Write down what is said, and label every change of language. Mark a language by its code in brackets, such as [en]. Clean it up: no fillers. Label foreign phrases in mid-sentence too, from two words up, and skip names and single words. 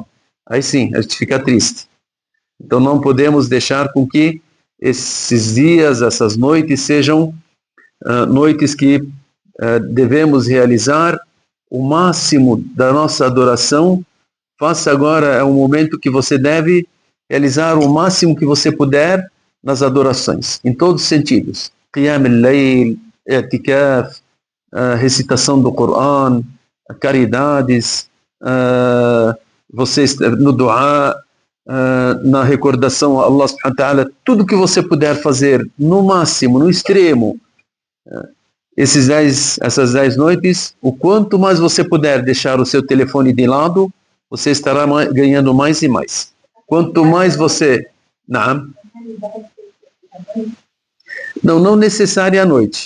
[pt] Aí sim, a gente fica triste. Então não podemos deixar com que esses dias, essas noites sejam noites que devemos realizar o máximo da nossa adoração. Faça agora, é um momento que você deve realizar o máximo que você puder nas adorações, em todos os sentidos. [ar] قيام الليل، اعتكاف, [pt] recitação do Coran, caridades, vocês no dua, na recordação a Allah [ar] سبحانه وتعالى, [pt] tudo que você puder fazer no máximo, no extremo, essas 10 noites, o quanto mais você puder deixar o seu telefone de lado, você estará ganhando mais e mais. Quanto mais você... Não necessário à noite.